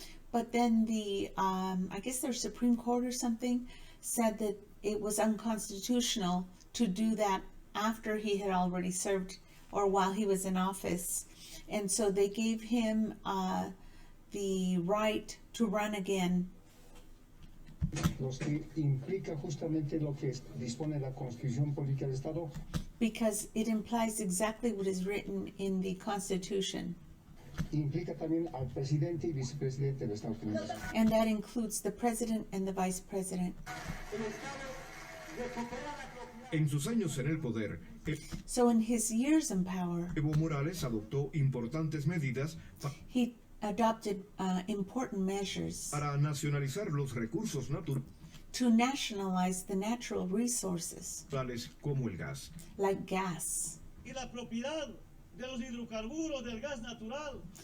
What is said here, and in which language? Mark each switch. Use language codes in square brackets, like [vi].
[en] But then I guess their Supreme Court or something said that it was unconstitutional to do that after he had already served or while he was in office. And so they gave him the right to run again. [es] Los que implica justamente lo que dispone la Constitución Política del Estado. [en] Because it implies exactly what is written in the Constitution. [es] Implica también al presidente y vicepresidente de Estados Unidos. [en] And that includes the president and the vice president. [es] En sus años en el poder, [en] So in his years in power, [es] Evo Morales adoptó importantes medidas [en] he adopted important measures [es] para nacionalizar los recursos naturales [en] to nationalize the natural resources, [es] como el gas. [en] like gas. [es] Y la propiedad de los hidrocarburos del gas natural.